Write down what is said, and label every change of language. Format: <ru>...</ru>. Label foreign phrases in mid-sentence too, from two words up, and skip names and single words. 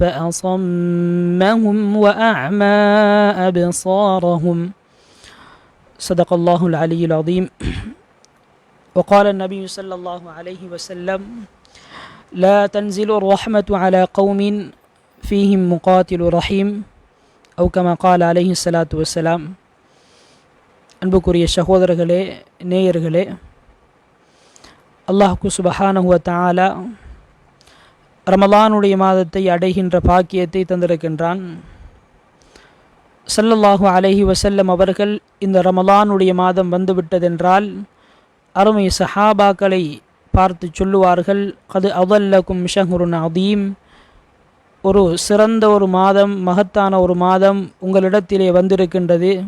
<ar>فأصمهم وأعمى أبصارهم صدق الله العلي العظيم وقال النبي صلى الله عليه وسلم لا تنزل الرحمة على قوم فيهم مقاتل رحيم أو كما قال عليه الصلاة والسلام.</ar> <ta>அன்புக்குரிய சகோதரர்களே, நேயர்களே, அல்லாஹ்</ta> <ar>سبحانه وتعالى</ar> <ta>ரமலானுடைய மாதத்தை அடைகின்ற பாக்கியத்தை தந்திருக்கின்றான்.</ta> <ar>صلى الله عليه وسلم</ar> <ta>அவர்கள் இந்த ரமலானுடைய மாதம் வந்துவிட்டதென்றால் அருமை சஹாபாக்களை பார்த்து சொல்லுவார்கள்,</ta> <ar>قد أظلكم شهر عظيم,</ar> <ta>ஒரு சிறந்த ஒரு மாதம், மகத்தான ஒரு மாதம் உங்களிடத்திலே வந்திருக்கின்றது.</ta>